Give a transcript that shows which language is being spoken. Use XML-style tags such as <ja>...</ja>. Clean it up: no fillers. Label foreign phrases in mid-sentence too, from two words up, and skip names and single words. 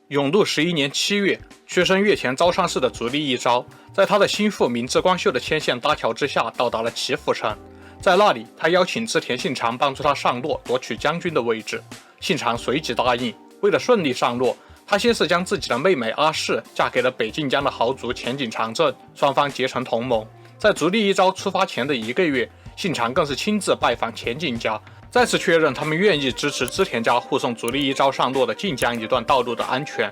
<zh>永祿11年7月，屈身越前招昌市的足利义昭，在他的心腹明智光秀的牵线搭桥之下，到達了岐阜城。在那裡，他邀請織田信長幫助他上洛，奪取將軍的位置。信長隨即答應。為了順利上洛，他先是將自己的妹妹阿市嫁給了北近江的豪族淺井長政，雙方結成同盟。在足利義昭出發前的1個月，信長更是親自拜訪淺井家，再次確認他們願意支持織田家護送足利義昭上洛的近江一段道路的安全。</zh>